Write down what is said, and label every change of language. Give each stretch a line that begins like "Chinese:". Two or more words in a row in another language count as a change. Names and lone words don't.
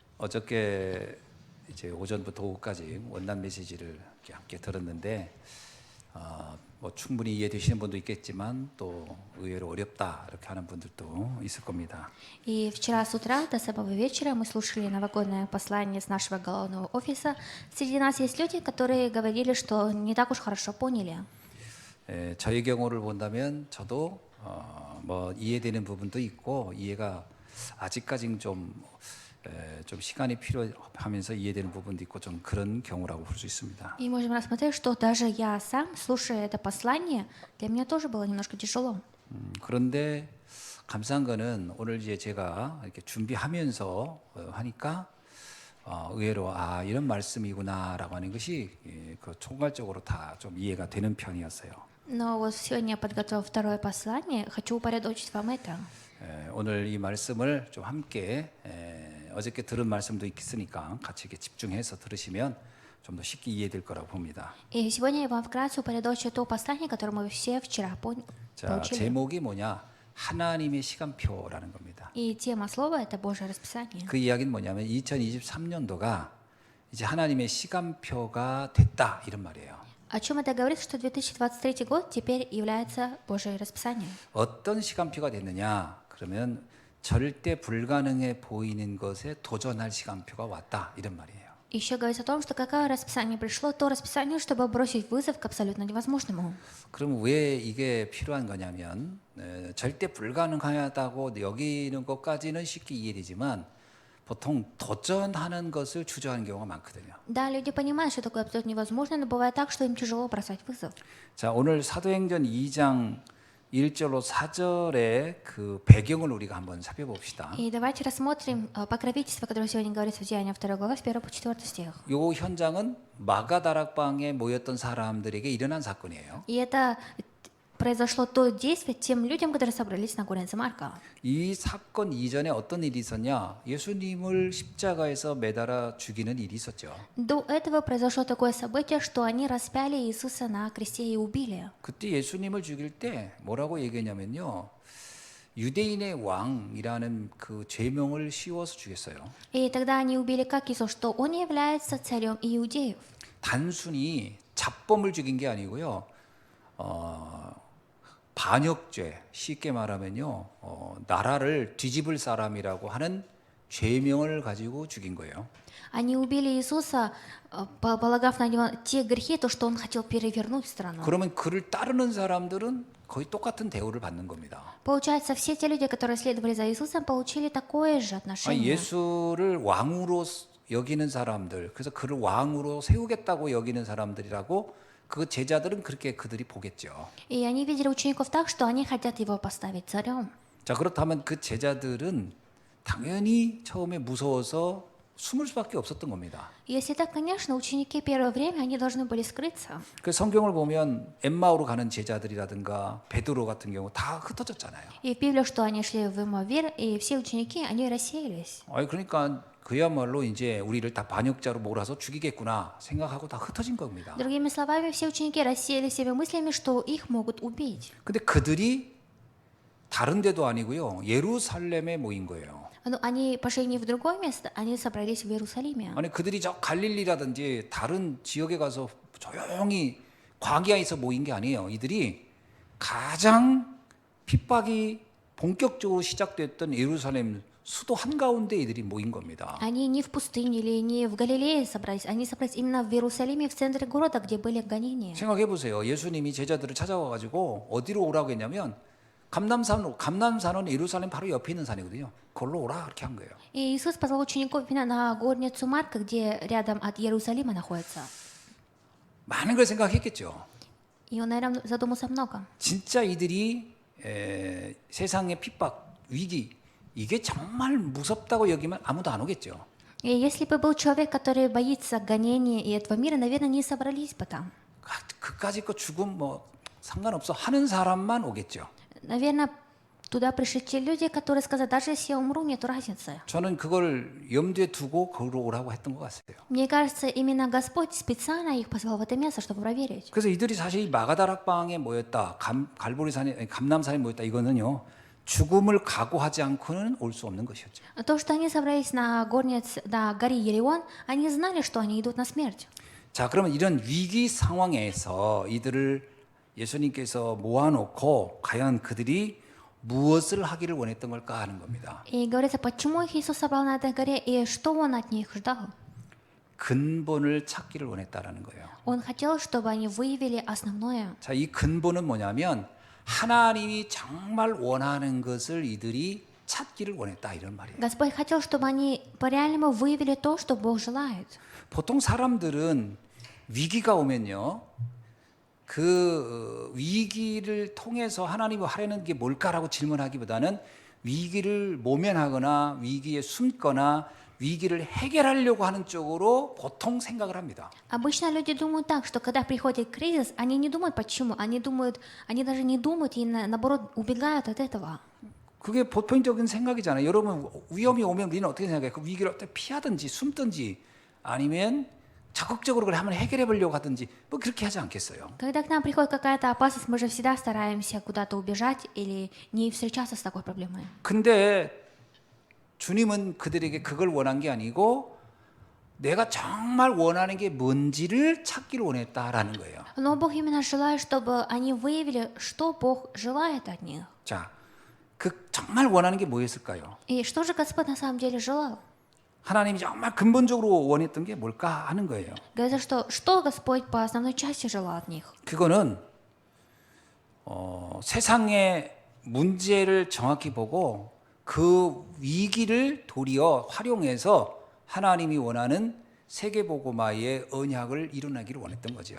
Korean: 어저께 이제 오전부터 오후까지 원난 메시지를 이렇게 함께 들었는데 뭐 충분히 이해되시는 분도 있겠지만 또 의외로 어렵다 이렇게 하는 분들도 있을 겁니다.
Russian: И вчера с утра до самого вечера мы слушали новогоднее послание с нашего головного офиса. Среди нас есть люди, которые говорили, что не так уж хорошо поняли.
Korean: 저의 경우를 본다면 저도 뭐 이해되는 부분도 있고 이해가 아직까지는 좀 시간이 필요하면서 이해되는 부분도 있고 좀 그런 경우라고 볼 수 있습니다.
Russian: И можем рассмотреть, что даже я сам, слушая это послание, для меня тоже было немножко тяжело.
Korean: 그런데 감사한 거는 오늘 이제 제가 이렇게 준비하면서 하니까 의외로 이런 말씀이구나라고 하는 것이 그 총괄적으로 다 좀 이해가 되는 편이었어요.
Russian: Но вот сегодня я подготовил второе послание, хочу упорядочить вам это.
Korean: 오늘 이 말씀을 좀 함께 어저께 들은 말씀도 있으니까 같이 이렇게 집중해서 들으시면 좀 더 쉽게 이해될 거라고 봅니다.
Russian: И сегодня я вам вкратце упорядочу то послание, которое мы все вчера
Korean: 자,
Russian: получили.
Korean: 제목이 뭐냐? 하나님의 시간표라는 겁니다.
Russian: И тема слова — это Божье расписание.
Korean: 그 이야기는 뭐냐면 2023년도가 이제 하나님의 시간표가 됐다 이런 말이에요.
Russian: О чем это говорит, что 2023 год теперь является Божье расписание.
Korean: 어떤 시간표가 됐느냐? 그러면 절대 불가능해 보이는 것에 도전할 시간표가 왔다 이런 말이에요.
Russian: Еще говорится о том, что какое расписание пришло, то расписание, чтобы бросить вызов к абсолютно невозможному.
Korean: 그럼 왜 이게 필요한 거냐면 절대 불가능하다고 여기는 것까지는 쉽게 이해되지만 보통 도전하는 것을 주저하는 경우가 많거든요.
Russian: Да, люди понимают, что такое абсолютно невозможно, но бывает так, что им тяжело бросать вызов.
Korean: 자, 오늘 사도행전 2장 1절로 4절의 그 배경을 우리가 한번 살펴봅시다.
Russian: И давайте рассмотрим покровительство, которое сегодня говорится в Деяниях 2 глава, с 1 по 4 стих.
Korean: 요 현장은 마가다락방에 모였던 사람들에게 일어난 사건이에요.
Russian: И это произошло то действие тем людям, которые собрались на горе Марка.
Korean: 이 사건 이전에 어떤 일이 있었냐? 예수님을 십자가에서 매달아 죽이는 일이 있었죠.
Russian: До этого произошло такое событие, что они распяли Иисуса на кресте и убили.
Korean: 그때 예수님을 죽일 때 뭐라고 얘기했냐면요. 유대인의 왕이라는 그 죄명을 씌워서 죽였어요.
Russian: И тогда они убили как Иисус, что он является царем иудеев.
Korean: 단순히 잡범을 죽인 게 아니고요. 반역죄, 쉽게 말하면요. 나라를 뒤집을 사람이라고 하는 죄명을 가지고 죽인 거예요.
Russian: Они убили Иисуса, полагав на него те грехи, то, что он хотел перевернуть страну.
Korean: 그러면 그를 따르는 사람들은 거의 똑같은 대우를 받는 겁니다.
Russian: Получается, все те люди, которые следовали за Иисусом, получили такое же отношение.
Korean: 예수를 왕으로 여기는 사람들, 그래서 그를 왕으로 세우겠다고 여기는 사람들이라고 그 제자들은 그렇게 그들이 보겠죠.
Russian: И они видели учеников так, что они хотят его поставить царем.
Korean: 자, 그렇다면 그 제자들은 당연히 처음에 무서워서 숨을 수밖에 없었던 겁니다.
Russian: Если так, конечно, ученики первое время, они должны были скрыться.
Korean: 그 성경을 보면 엠마오로 가는 제자들이라든가 베드로 같은 경우 다 흩어졌잖아요.
Russian: И в Библии, что они шли в Имавир, и все ученики, они рассеялись.
Korean: 그러니까 그야말로 이제 우리를 다 반역자로 몰아서 죽이겠구나 생각하고 다 흩어진 겁니다.
Russian: Другими словами, все ученики рассеяли себе мыслями, что их могут убить.
Korean: 근데 그들이 다른 데도 아니고요. 예루살렘에 모인 거예요.
Russian: Но они пошли не в другое место, они собрались в Иерусалиме.
Korean: 아니 그들이 저 갈릴리라든지 다른 지역에 가서 조용히 광야에서 모인 게 아니에요. 이들이 가장 핍박이 본격적으로 시작됐던 예루살렘 수도 한가운데 이들이 모인 겁니다.
Russian: Они не в пустыне или не в Галилее собрались, они собрались именно в Иерусалиме, в центре города, где были гонения.
Korean: 생각해 보세요. 예수님이 제자들을 찾아와 가지고 어디로 오라고 했냐면 감남산은 예루살렘 바로 옆에 있는 산이거든요. 그걸로 오라 그렇게 한 거예요.
Russian: И Иисус позвал учеников именно на горницу Марка, где рядом от Иерусалима находится.
Korean: 많은 걸 생각했겠죠.
Russian: И он, наверное, задумался много.
Korean: 진짜 이들이 세상의 핍박, 위기 이게 정말 무섭다고 여기면 아무도 안 오겠죠.
Russian: И если бы был человек, который боится гонений и этого мира, наверное, не собрались бы там.
Korean: 그까짓 거 죽음 뭐 상관없어 하는 사람만 오겠죠.
Russian: Наверное, туда пришли те люди, которые сказали, даже если я умру, нет разницы.
Korean: 저는 그걸 염두에 두고 거기로 오라고 했던 것 같아요.
Russian: Мне кажется, именно Господь специально их позвал в это место, чтобы проверить.
Korean: 그래서 이들이 사실 마가다락방에 모였다, 감남산에 모였다 이거는요 죽음을 각오하지 않고는 올 수 없는 것이었죠.
Russian: То, что они собрались на горе Елеон, они знали, что они идут на смерть.
Korean: 자, 그러면 이런 위기 상황에서 이들을 예수님께서 모아놓고 과연 그들이 무엇을 하기를 원했던 걸까 하는 겁니다.
Russian: И говорится, почему их Иисус собрал на этой горе и что Он от них ждал.
Korean: 근본을 찾기를 원했다라는 거예요.
Russian: Он хотел, чтобы они выявили основное.
Korean: 자, 이 근본은 뭐냐면 하나님이 정말 원하는 것을 이들이 찾기를 원했다 이런 말이에요.
Russian: Господь хотел, чтобы они по-реальному выявили то, что Бог желает.
Korean: 보통 사람들은 위기가 오면요, 그 위기를 통해서 하나님이 하려는 게 뭘까라고 질문하기보다는 위기를 모면하거나 위기에 숨거나 위기를 해결하려고 하는 쪽으로 보통 생각을 합니다.
Russian: Обычно люди думают так, что когда приходит кризис, они не думают почему, они даже не думают и наоборот убегают от этого.
Korean: 그게 보편적인 생각이잖아요. 여러분 위험이 오면 우리는 어떻게 생각해요? 그 위기를 어떻게 피하든지 숨든지 아니면 적극적으로 그래 한번 해결해 보려고 하든지 뭐 그렇게 하지 않겠어요.
Russian: Когда к нам приходит какая-то опасность, мы же всегда стараемся куда-то убежать или не встречаться с такой проблемой.
Korean: 근데 주님은 그들에게 그걸 원한 게 아니고 내가 정말 원하는 게 뭔지를 찾기를 원했다라는 거예요.
Russian: Но Бог именно желает, чтобы они выявили, что Бог желает от них.
Korean: 자, 그 정말 원하는 게 뭐였을까요?
Russian: И что же Господь на самом деле желал?
Korean: 하나님이 정말 근본적으로 원했던 게 뭘까 하는 거예요.
Russian: Говорится, что Господь по основной части желал от них.
Korean: 그거는 세상의 문제를 정확히 보고 그 위기를 도리어 활용해서 하나님이 원하는 세계복음화의 언약을 이루나기를 원했던 거죠.